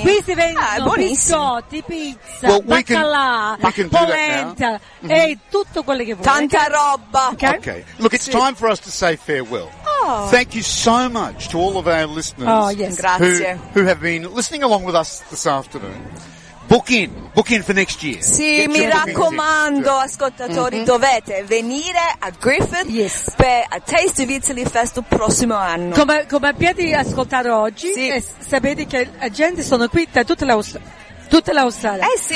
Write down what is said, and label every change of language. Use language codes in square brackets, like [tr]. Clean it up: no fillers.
[it] Qui si vendono biscotti, pizza, baccalà, polenta, e tutto quello che vuoi. Tanta roba. [en] Okay. Look, it's time for us to say farewell. Thank you so much to all of our listeners. Oh, yes. [it] Grazie. [en] Who have been listening along with us this afternoon. Book in for next year. [it] Sì, mi raccomando, ascoltatori, dovete venire a Griffith per a Taste of Italy Fest il prossimo anno. Come abbiate ascoltato oggi, sapete che la gente sono qui da tutta l'Australia.